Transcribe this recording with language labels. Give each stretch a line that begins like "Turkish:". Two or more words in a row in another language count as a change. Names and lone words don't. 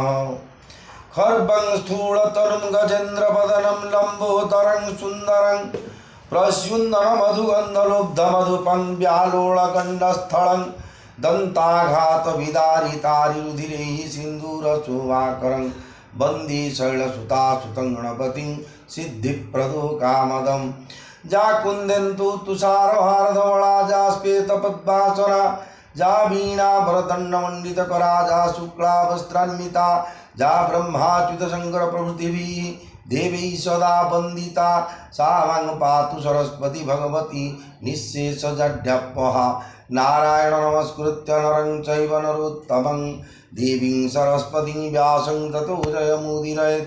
Sanskrit: खर्वं स्थूलतनुं गजेन्द्रवदनं लम्बोदरं सुन्दरं प्रस्युन्नमधुगन्धलुब्धमधुपं व्यालोळकण्ठस्थलं दन्ताघातविदारितारिरुधिरैः सिन्दूरशोभाकरं वन्दे शैलसुतासुतं गणपतिं सिद्धिप्रदो कामदं। जा कुन्देन्दु तुषारहारधवला जा श्वेतपद्मासना जा वीणाभरदण्डमण्डितकरा जा शुक्लावस्त्रान्विता जा ब्रह्माच्युत शंकर प्रभृतिभिः देवी सदा वन्दिता सा मां पातु सरस्वती भगवती निःशेषजड्यापहा। नारायण नमस्कृत्य नरं चैव नरोत्तमं देवीं सरस्वतीं व्यासं ततो जयमुदीरयेत्।